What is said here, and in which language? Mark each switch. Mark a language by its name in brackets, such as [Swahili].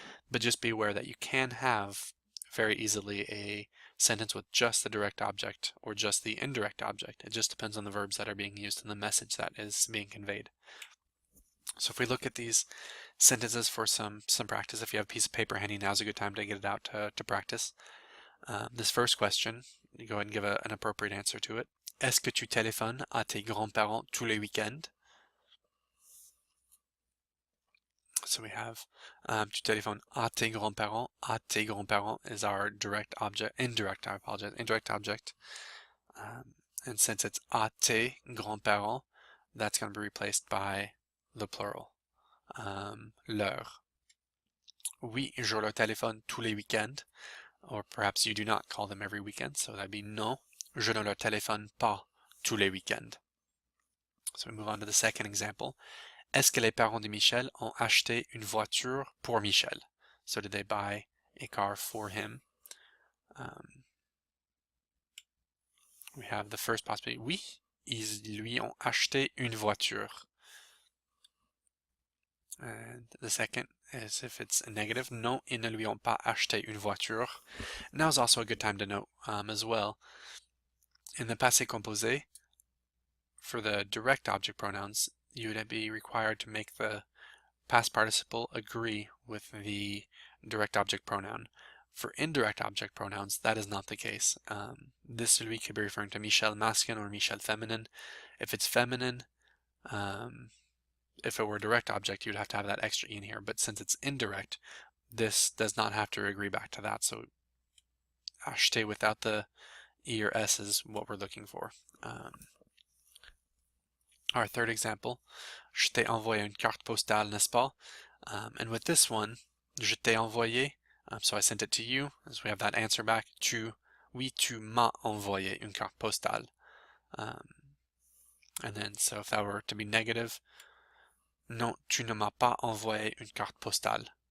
[English] But just be aware that you can have very easily a sentence with just the direct object or just the indirect object. It just depends on the verbs that are being used and the message that is being conveyed. So if we look at these sentences for some practice, if you have a piece of paper handy, now's a good time to get it out to practice. This first question, you go ahead and give an appropriate answer to it. [French] Est-ce que tu téléphones à tes grands-parents tous les week-ends? [English] So we have [French] tu téléphones à tes grands-parents. À tes grands-parents [English] is our indirect object. And since it's [French] à tes grands-parents, [English] that's going to be replaced by the plural. [French] Leur. Oui, je leur téléphone tous les week-ends. [English] Or perhaps you do not call them every weekend, so that'd be [French] non, je ne leur téléphone pas tous les week-ends. [English] So we move on to the second example. [French] Est-ce que les parents de Michel ont acheté une voiture pour Michel? [English] So did they buy a car for him? We have the first possibility. [French] Oui, ils lui ont acheté une voiture. [English] And the second is if it's a negative. [French] Non, ils ne lui ont pas acheté une voiture. [English] Now is also a good time to note as well. In the passé composé, for the direct object pronouns, you would be required to make the past participle agree with the direct object pronoun. For indirect object pronouns, that is not the case. This celui could be referring to Michel masculine or Michel feminine. If it's feminine, if it were a direct object, you'd have to have that extra e in here. But since it's indirect, this does not have to agree back to that. So acheter without the e or s is what we're looking for. Our third example, [French] je t'ai envoyé une carte postale, n'est-ce pas? [English] And with this one, [French] je t'ai envoyé, [English] so I sent it to you, as we have that answer back. [French] Oui, tu m'as envoyé une carte postale. [English] And then, so if that were to be negative, [French] non, tu ne m'as pas envoyé une carte postale.